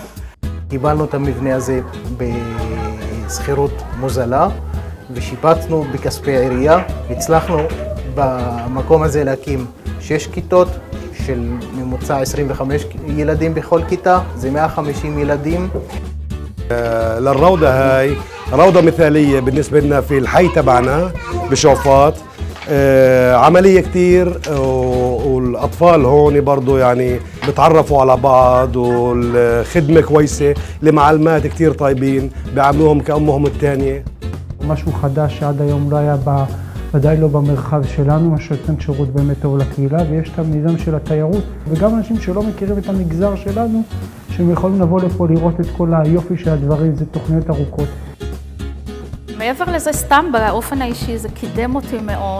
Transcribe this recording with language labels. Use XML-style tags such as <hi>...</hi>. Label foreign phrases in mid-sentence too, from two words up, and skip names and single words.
<he>קיבלנו את המבנה הזה בסחירות מוזלה ושיפצנו בכספי העירייה. הצלחנו במקום הזה להקים 6 כיתות של ממוצע 25 ילדים בכל كيتا، זה 150 ילדים.</he> <ar>للروضة هاي روضة مثالية بالنسبة لنا في الحي تبعنا بشوفات، عملية كتير، والأطفال هون برضو يعني بتعرفوا على بعض، والخدمة كويسة، المعلمات كتير طيبين بيعاملوهم كأمهم الثانية.</ar> <he>משהו חדש שעד היום לא היה ודאי לא במרחב שלנו, מה שנותן שירות באמת טוב לקהילה, ויש את המיזם של התיירות, וגם אנשים שלא מכירים את המגזר שלנו, שהם יכולים לבוא לפה לראות את כל היופי של הדברים, זה תוכניות ארוכות. מעבר לזה, סתם באופן האישי זה קידם אותי מאוד.</he>